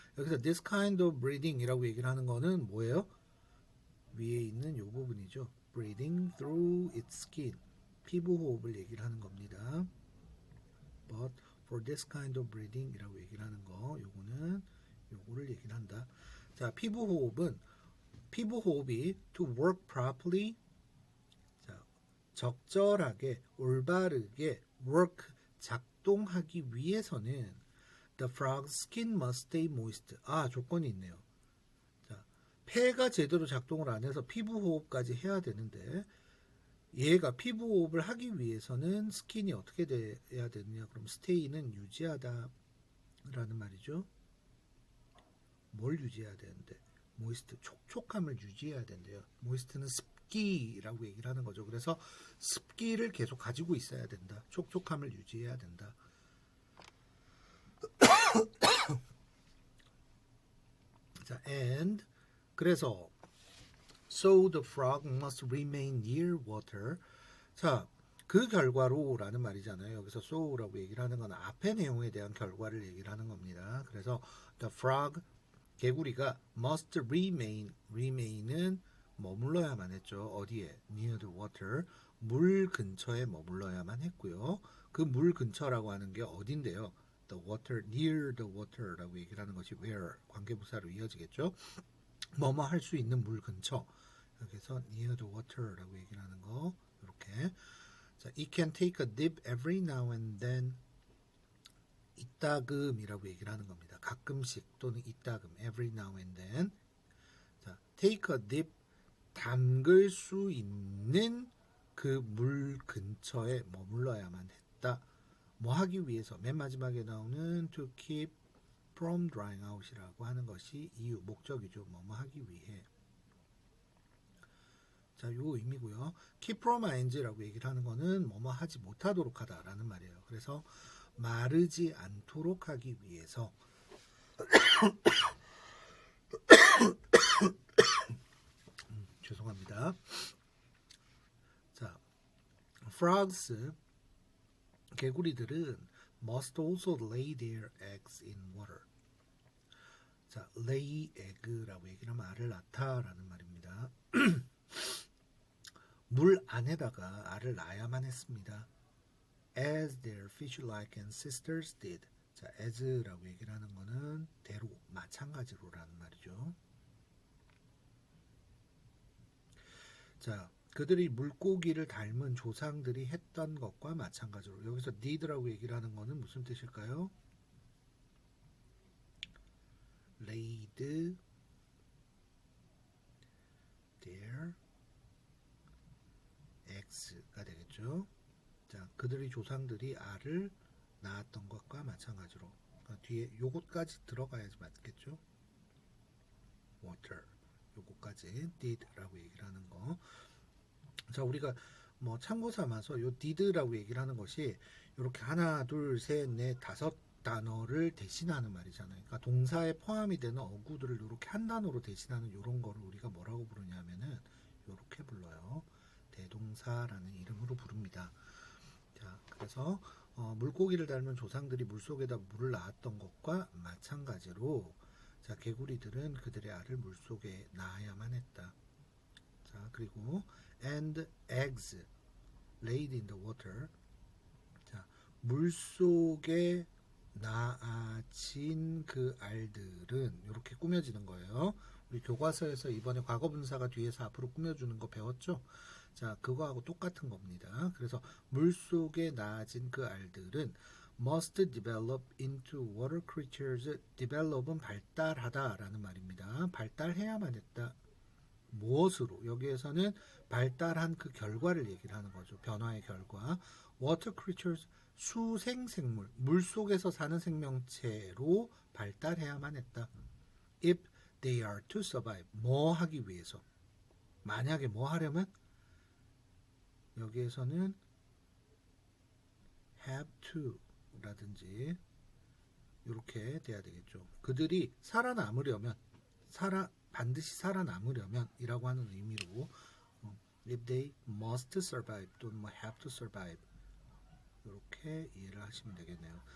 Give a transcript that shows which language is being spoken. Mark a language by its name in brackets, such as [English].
[Korean] 여기서 [English] this kind of breathing [Korean] 이라고 얘기를 하는 거는 뭐예요? 위에 있는 이 부분이죠. [English] breathing through its skin, [Korean] 피부 호흡을 얘기를 하는 겁니다. [English] But for this kind of breathing [Korean] 이라고 얘기를 하는 거, 요거를 얘기를 한다. 자, 피부 호흡이 [English] to work properly, [Korean] 자, 적절하게 올바르게 [English] work, [Korean] 작동하기 위해서는 [English] the frog's skin must stay moist. [Korean] 조건이 있네요. 자, 폐가 제대로 작동을 안 해서 피부 호흡까지 해야 되는데, 얘가 피부 호흡을 하기 위해서는 스킨이 어떻게 돼야 되느냐? 그럼 stay는 유지하다 라는 말이죠. 뭘 유지해야 되는데? moist, 촉촉함을 유지해야 된대요. moist는 습기라고 얘기를 하는 거죠. 그래서 습기를 계속 가지고 있어야 된다. 촉촉함을 유지해야 된다. 자, [English] and [Korean] 그래서 [English] so the frog must remain near water. [Korean] 자, 그 결과로 라는 말이잖아요. 여기서 so라고 얘기를 하는 건 앞의 내용에 대한 결과를 얘기를 하는 겁니다. 그래서 [English] the frog, [Korean] 개구리가 [English] must remain [Korean] 은 머물러야만 했죠. 어디에? [English] near the water, [Korean] 물 근처에 머물러야만 했고요. 그 물 근처라고 하는 게 어딘데요? [English] the water, near the water [Korean] 라고 얘기를 하는 것이 where, 관계부사로 이어지겠죠. 뭐뭐 할 수 있는 물 근처, 여기서 [English] near the water [Korean] 라고 얘기를 하는 거, 이렇게. [English] 자, it can take a dip every now and then. [Korean] 이따금이라고 얘기를 하는 겁니다. 가끔씩 또는 이따금, [English] every now and then. [Korean] 자, [English] take a dip, [Korean] 담글 수 있는 그 물 근처에 머물러야만 했다. 뭐 하기 위해서? 맨 마지막에 나오는 [English] to keep from drying out [Korean] 이라고 하는 것이 이유, 목적이죠. 뭐 하기 위해. 자, 요 의미고요. [English] keep from ing [Korean] 라고 얘기를 하는 거는 뭐뭐 하지 못하도록 하다라는 말이에요. 그래서 마르지 않도록 하기 위해서. 죄송합니다. 자, [English] frogs, [Korean] 개구리들은 [English] must also lay their eggs in water. [Korean] 자, [English] lay egg [Korean] 라고 얘기를 하면 알을 낳다라는 말입니다. 물 안에다가 알을 낳아야만 했습니다. [English] As their fish-like ancestors did. [Korean] 자, as라고 얘기를 하는 거는 대로, 마찬가지로라는 말이죠. 자, 그들이 물고기를 닮은 조상들이 했던 것과 마찬가지로 여기서 did라고 얘기를 하는 거는 무슨 뜻일까요? [English] laid their eggs가 되겠죠. [Korean] 자, 그들의 조상들이 알을 낳았던 것과 마찬가지로 그러니까 뒤에 요것까지 들어가야지 맞겠죠. water 요것까지 did라고 얘기를 하는 거. 자, 우리가 뭐 참고 삼아서 요 did라고 얘기를 하는 것이 이렇게 하나, 둘, 셋, 넷, 다섯 단어를 대신하는 말이잖아요. 그러니까 동사에 포함이 되는 어구들을 이렇게 한 단어로 대신하는 이런 거를 우리가 뭐라고 부르냐면은 이렇게 불러요. 대동사라는 이름으로 부릅니다. 자, 그래서 물고기를 닮은 조상들이 물속에다 물을 낳았던 것과 마찬가지로 자, 개구리들은 그들의 알을 물속에 낳아야만 했다. 자, 그리고 [English] and eggs laid in the water. [Korean] 자, 물속에 낳아진 그 알들은 이렇게 꾸며지는 거예요. 우리 교과서에서 이번에 과거분사가 뒤에서 앞으로 꾸며주는 거 배웠죠? 자, 그거하고 똑같은 겁니다. 그래서 물속에 낳아진 그 알들은 [English] must develop into water creatures. [Korean] develop은 발달하다 라는 말입니다. 발달해야만 했다. 무엇으로? 여기에서는 발달한 그 결과를 얘기를 하는 거죠. 변화의 결과. [English] water creatures, [Korean] 수생생물, 물속에서 사는 생명체로 발달해야만 했다. [English] if they are to survive, [Korean] 뭐 하기 위해서. 만약에 뭐 하려면 여기에서는 [English] have to [Korean] 라든지 이렇게 돼야 되겠죠. 그들이 살아남으려면 반드시 살아남으려면 이라고 하는 의미로 [English] if they must survive [Korean] 또는 뭐 [English] have to survive [Korean] 이렇게 이해를 하시면 되겠네요.